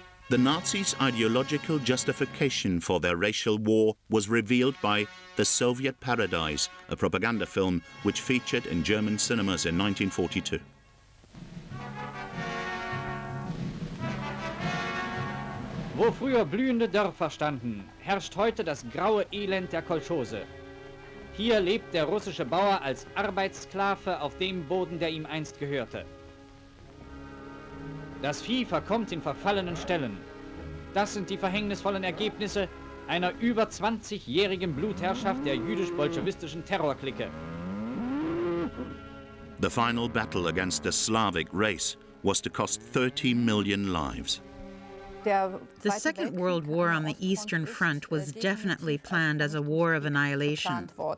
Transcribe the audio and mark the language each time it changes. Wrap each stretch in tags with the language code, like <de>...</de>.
<en>The Nazis' ideological justification for their racial war was revealed by The Soviet Paradise, a propaganda film which featured in German cinemas in 1942.</en> <de>Wo früher blühende Dörfer standen, herrscht heute das graue Elend der Kolchose. Hier lebt der russische Bauer als Arbeitssklave auf dem Boden, der ihm einst gehörte. Das Vieh verkommt in verfallenen Ställen. Das sind die verhängnisvollen Ergebnisse einer über 20-jährigen Blutherrschaft der jüdisch-bolschewistischen Terrorklicke.</de> <en>The final battle against a Slavic race was to cost 30 million lives. The Second World War on the Eastern Front was definitely planned as a war of annihilation.</en>